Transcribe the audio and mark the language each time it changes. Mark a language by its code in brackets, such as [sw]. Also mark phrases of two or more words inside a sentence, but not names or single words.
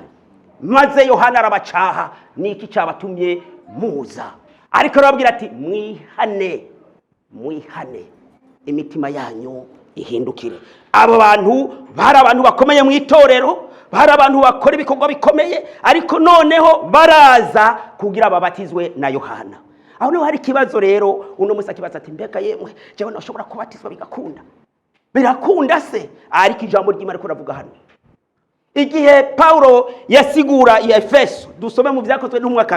[rn] Maze Yohana arabacaha, niki cyabatumye muza? Ariko arababwira ati, mwihane imitima yanyu ihindukire. Abo bantu bari abantu bakomeye mu itorero, bari abantu bakora ibikorwa bikomeye, ariko noneho baraza kugira babatizwe na Yohana. Aho niho hari ikibazo rero. Uno musa kibaza ati, mbega yemwe jewe nashobora kubatizwa bigakunda? Birakunda se? Ariko ijambo ry'Imana kuravuga hano, igihe Paulo yasigura i Efeso, dusome mu Vyakozwe n'Intumwa 2.